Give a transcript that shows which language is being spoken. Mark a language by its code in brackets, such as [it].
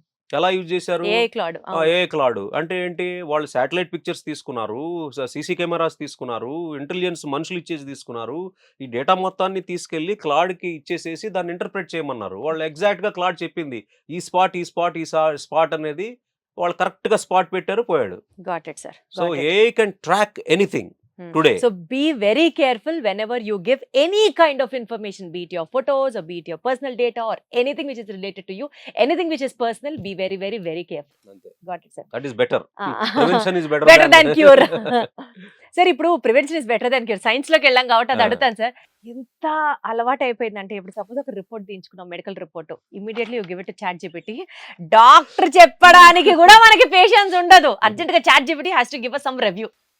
[te] ఎలా యూజ్ చేశారు, ఏ క్లాడ్ అంటే ఏంటి, వాళ్ళు శాటిలైట్ పిక్చర్స్ తీసుకున్నారు, సీసీ కెమెరాస్ తీసుకున్నారు, ఇంటెలిజెన్స్ మనుషులు ఇచ్చేసి తీసుకున్నారు, ఈ డేటా మొత్తాన్ని తీసుకెళ్లి క్లాడ్ కి ఇచ్చేసేసి దాన్ని ఇంటర్ప్రెట్ చేయమన్నారు. వాళ్ళు ఎగ్జాక్ట్ గా క్లాడ్ చెప్పింది ఈ స్పాట్ అనేది, వాళ్ళు కరెక్ట్ గా స్పాట్ పెట్టారు, పోయాడు. [en] So a can track anything today. So be very careful whenever you give any kind of information, be it your photos or be it your personal data or anything which is related to you, anything which is personal, be very, very, very careful. Got it, sir. That is better. Prevention is better than cure. [te] Sir ఇప్పుడు [en] prevention is better than cure, [te] science లోకి వెళ్ళాం కాబట్టి అది అడుగుతాను sir. ఎంత అలవాటు అయిపోయిందంటే ఇప్పుడు సపోజ్ ఒక report తీయించుకున్నాం, medical report, [en] Immediately you give it ChatGPT. [te] Doctor చెప్పడానికి కూడా మనకి పేషెన్స్ ఉండదు, అర్జెంట్ గా ChatGPT [en] Has to give us some review.